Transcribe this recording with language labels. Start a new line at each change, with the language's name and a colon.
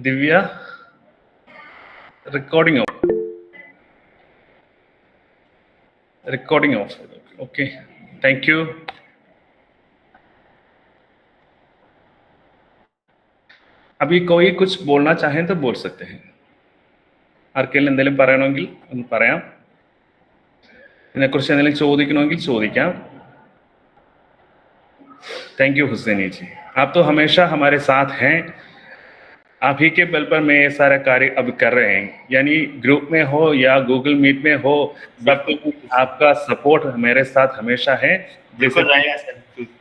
English: Divya, recording off. Okay, thank you.
Hindi: अभी कोई कुछ बोलना चाहें तो बोल सकते हैं.
Malayalam: ആർക്കെങ്കിലും എന്തെങ്കിലും പറയണമെങ്കിൽ ഒന്ന് പറയാം. ഇതിനെക്കുറിച്ച് എന്തെങ്കിലും ചോദിക്കണമെങ്കിൽ ചോദിക്കാം.
Hindi: थैंक यू हुसैनी जी, आप तो हमेशा हमारे साथ हैं. आप ही के बल पर मैं ये सारा कार्य अब कर रहे हैं, यानी ग्रुप में हो या गूगल मीट में हो, सब आपका सपोर्ट मेरे साथ हमेशा है. बिल्कुल रहेगा सर.